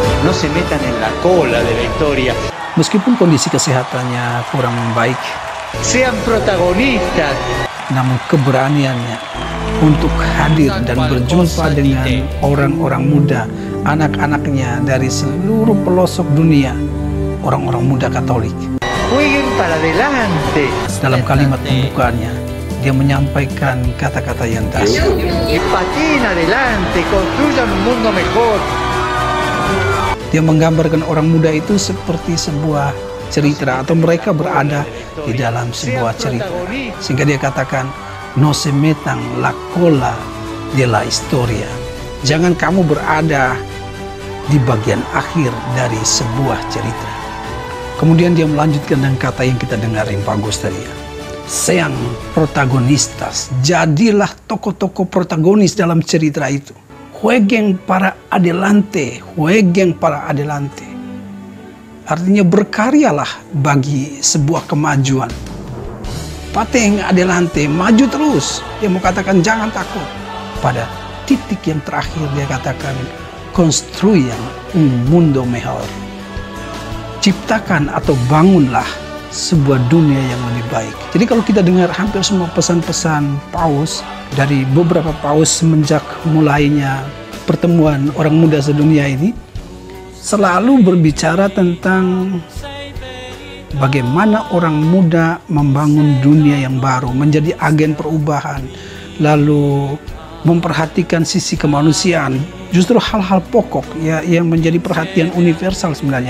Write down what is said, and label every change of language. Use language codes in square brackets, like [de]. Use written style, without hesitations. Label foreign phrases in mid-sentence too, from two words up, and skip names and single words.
[es] no se metan en la cola de la historia. [id] Meskipun kondisi kesehatannya kurang baik, [es] Sean protagonistas. [id] namun keberaniannya untuk hadir dan berjumpa dengan orang-orang muda, anak-anaknya dari seluruh pelosok dunia, orang-orang muda Katolik. [es] Jueguen para adelante. [id] Dalam kalimat pembukaannya, dia menyampaikan kata-kata yang dahsyat. [es] Y pateen adelante, construyan un mundo mejor. [id] Dia menggambarkan orang muda itu seperti sebuah cerita, atau mereka berada di dalam sebuah cerita. Sehingga dia katakan, [es] no se metan la cola de la historia. [id] Jangan kamu berada di bagian akhir dari sebuah cerita. Kemudian dia melanjutkan dengan kata yang kita dengar yang bagus tadi ya. [es] Sean protagonistas, [id] jadilah tokoh-tokoh protagonis dalam cerita itu. [es] Jueguen para adelante, jueguen para adelante. [id] Artinya berkaryalah bagi sebuah kemajuan. [es] Pateen adelante, [id] maju terus. Dia mau katakan jangan takut. Pada titik yang terakhir dia katakan, [es] construyan un mundo mejor. [id] Ciptakan atau bangunlah sebuah dunia yang lebih baik. Jadi kalau kita dengar hampir semua pesan-pesan Paus, dari beberapa Paus semenjak mulainya pertemuan orang muda sedunia ini, selalu berbicara tentang bagaimana orang muda membangun dunia yang baru, menjadi agen perubahan, lalu memperhatikan sisi kemanusiaan, justru hal-hal pokok ya, yang menjadi perhatian universal sebenarnya.